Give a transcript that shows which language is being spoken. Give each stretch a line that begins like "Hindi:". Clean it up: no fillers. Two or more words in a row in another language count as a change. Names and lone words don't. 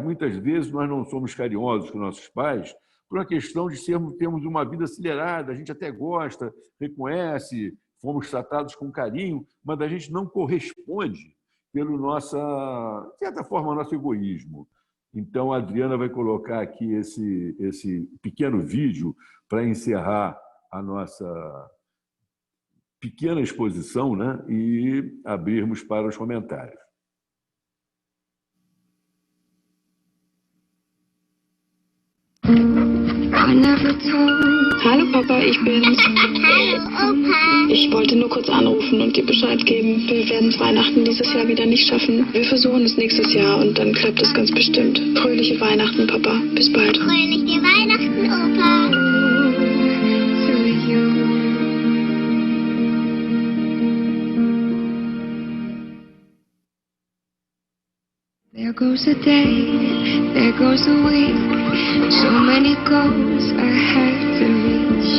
Portuguese: Muitas vezes nós não somos carinhosos com nossos pais por uma questão de termos uma vida acelerada, a gente até gosta, reconhece, fomos tratados com carinho, mas a gente não corresponde pelo de certa forma, nosso egoísmo. Então, a Adriana vai colocar aqui esse pequeno vídeo para encerrar a nossa pequena exposição, né, e abrirmos para os comentários.
German: Hallo Papa, ich bin's. Hallo Opa. Ich wollte nur kurz anrufen und dir Bescheid geben. Wir werden es Weihnachten dieses Jahr wieder nicht schaffen. Wir versuchen es nächstes Jahr und dann klappt es ganz bestimmt. Fröhliche Weihnachten, Papa. Bis bald. Fröhliche Weihnachten, Opa.
English: There goes a day, there goes a week. So many goals I had to reach.